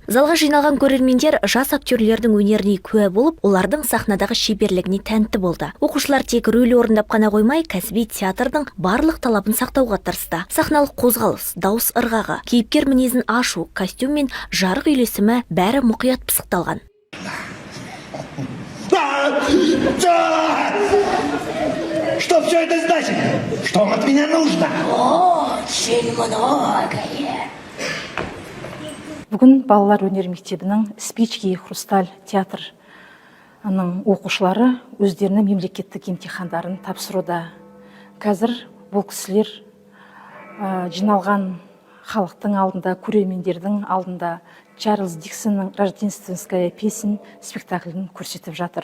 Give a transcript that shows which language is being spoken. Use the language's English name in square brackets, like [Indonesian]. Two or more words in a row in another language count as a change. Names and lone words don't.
[Kazakh] Залға жиналған көрермендер жас актерлердің өнеріне куә болып, олардың сахнадағы шеберлігіне тәнті болды. Оқушылар тек рөл орындап қана қоймай, кәсіби театрдың барлық талабын сақтауға тырысты. Сахналық қозғалыс, дауыс ырғағы, кейіпкер мінезін ашу, костюм мен жарық үйлесімі бәрі мұқият пысықталған. [Russian] Что все это значит? Что вам от меня нужно? Очень многое. [Kazakh] Бүгін балалар өнер мектебінің Спички Хрусталь театрының оқушылары өздерінің мемлекеттік емтихандарын тапсыруда. Қазір бұл кісілер жиналған халықтың алдында, көрермендердің алдында Чарльз Диккенстің Рождественская песен спектаклін көрсетіп жатыр.